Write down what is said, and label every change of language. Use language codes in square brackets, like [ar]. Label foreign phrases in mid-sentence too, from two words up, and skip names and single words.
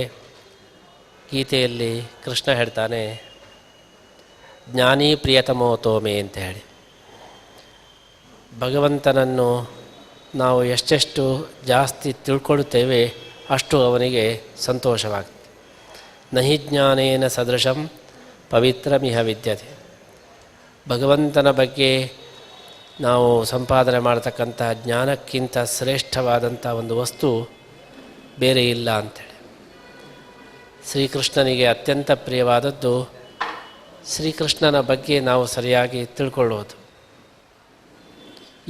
[kn] ಗೀತೆಯಲ್ಲಿ ಕೃಷ್ಣ ಹೇಳ್ತಾನೆ, [sa] ಜ್ಞಾನಿ ಪ್ರಿಯತಮೋ ತೋಮೆ [kn] ಅಂತ ಹೇಳಿ. ಭಗವಂತನನ್ನು ನಾವು ಎಷ್ಟೆಷ್ಟು ಜಾಸ್ತಿ ತಿಳ್ಕೊಳ್ಳುತ್ತೇವೆ ಅಷ್ಟು ಅವನಿಗೆ ಸಂತೋಷವಾಗ್ತದೆ. [sa] ನಹಿ ಜ್ಞಾನೇನ ಸದೃಶಂ ಪವಿತ್ರಮಿಹ ವಿದ್ಯತೆ. [kn] ಭಗವಂತನ ಬಗ್ಗೆ ನಾವು ಸಂಪಾದನೆ ಮಾಡತಕ್ಕಂಥ ಜ್ಞಾನಕ್ಕಿಂತ ಶ್ರೇಷ್ಠವಾದಂಥ ಒಂದು ವಸ್ತು ಬೇರೆ ಇಲ್ಲ ಅಂಥೇಳಿ. ಶ್ರೀಕೃಷ್ಣನಿಗೆ ಅತ್ಯಂತ ಪ್ರಿಯವಾದದ್ದು ಶ್ರೀಕೃಷ್ಣನ ಬಗ್ಗೆ ನಾವು ಸರಿಯಾಗಿ ತಿಳ್ಕೊಳ್ಳೋದು.